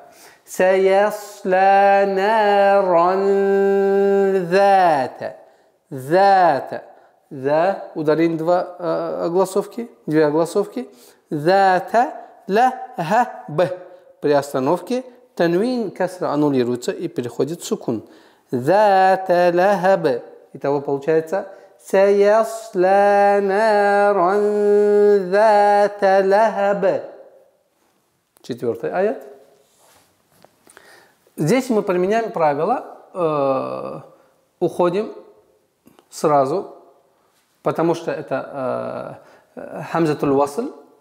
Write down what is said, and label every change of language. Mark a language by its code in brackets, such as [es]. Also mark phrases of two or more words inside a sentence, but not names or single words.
[ar] سيصلى نارا ذات. [ru] Зата. За ударим две огласовки. [ar] ذات لهب. [ru] При остановке танвин касра аннулируется и переходит в сукун. [ar] ذات لهب. [ru] Итого получается [ar] سيصلى نارا ذات لهب. [ru] Четвертый аят. Здесь мы применяем правило, уходим сразу, потому что это [ar] همزة الوصل.